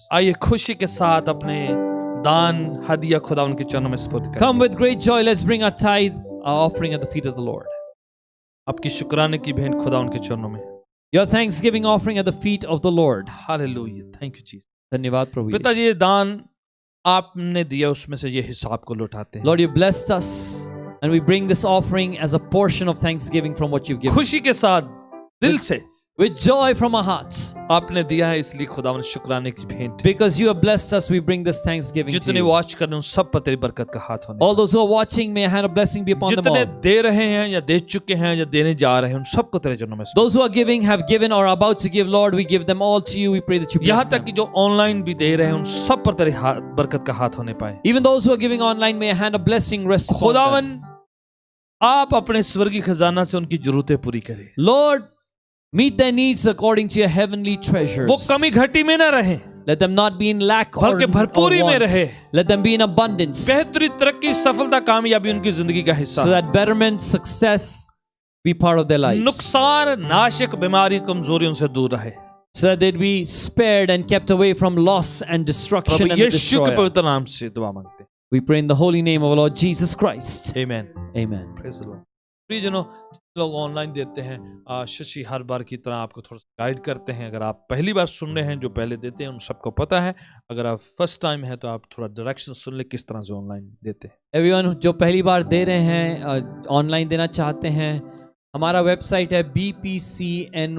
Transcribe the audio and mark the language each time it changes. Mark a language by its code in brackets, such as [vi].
[hi] आइए खुशी के साथ अपने दान हदिया खुदावन के चरणों में सुपुर्द करें। [en] Come with great joy. Let's bring our tithe, our offering at the feet of the Lord. [hi] आपकी शुक्राने की भेंट खुदावन के चरणों में। [en] Your thanksgiving offering at the feet of the Lord. Hallelujah. Thank you Jesus. [hi] धन्यवाद प्रभु यीशु। पिताजी, ये दान आपने दिया उसमें से ये हिसाब को लौटाते हैं। [en] Lord, you blessed us, and we bring this offering as a portion of thanksgiving from what you've given. [hi] खुशी के साथ दिल से [en] With joy from our hearts. [hi] आपने दिया है, इसलिए खुदावन शुक्राने की भेंट। [en] Because you have blessed us, we bring this thanksgiving to [hi] जितने [en] you. [hi] वॉच कर रहे हैं उन सब पर तेरी बरकत का हाथ होने। [en] All those who are watching, may a hand of blessing be upon them [hi] जितने [en] all. [hi] दे रहे हैं या दे चुके हैं या देने जा रहे हैं उन सबको तेरे चरणों में। [en] Those who are giving, have given, or are about to give, Lord, we give them all to you. We pray that you [hi] यहाँ [en] bless [hi] तक [en] them. [hi] कि जो ऑनलाइन भी दे रहे हैं उन सब पर तेरे बरकत का हाथ होने पाए। [en] Even those who are giving online, may a hand of blessing rest upon them. [hi] खुदावन आप अपने स्वर्गीय खजाना से उनकी जरूरतें पूरी करें। [en] Lord, meet their needs according to your heavenly treasures. [hi] वो कमी घटी में ना रहे, [en] Let them not be in lack or [hi] बल्कि भरपूरी में [en] want. [hi] रहे। [en] Let them be in abundance, [hi] बेहतरी, तरक्की, सफलता, कामयाबी उनकी जिंदगी का हिस्सा। [en] so that betterment, success be part of their lives. [hi] नुकसान, नाशक, बीमारी, कमजोरी उनसे दूर रहे। [en] So that they'd be spared and kept away from loss and destruction [hi] Prabhu [en] and the [hi] यीशु के [en] destroyer. [hi] पवित्र नाम से दुआ मांगते हैं। [en] We pray in the holy name of our Lord Jesus Christ. आमीन। Amen. Praise the lord. [hi] प्रियजनों, जितने लोग ऑनलाइन देते हैं, शशि हर बार की तरह आपको थोड़ा सा गाइड करते हैं। अगर आप पहली बार सुन रहे हैं, जो पहले देते हैं उन सबको पता है। अगर आप फर्स्ट टाइम है तो आप थोड़ा डायरेक्शन सुन ले किस तरह से ऑनलाइन देते हैं। Everyone जो पहली बार दे रहे हैं, ऑनलाइन देना चाहते हैं, हमारा वेबसाइट है bpcny.org।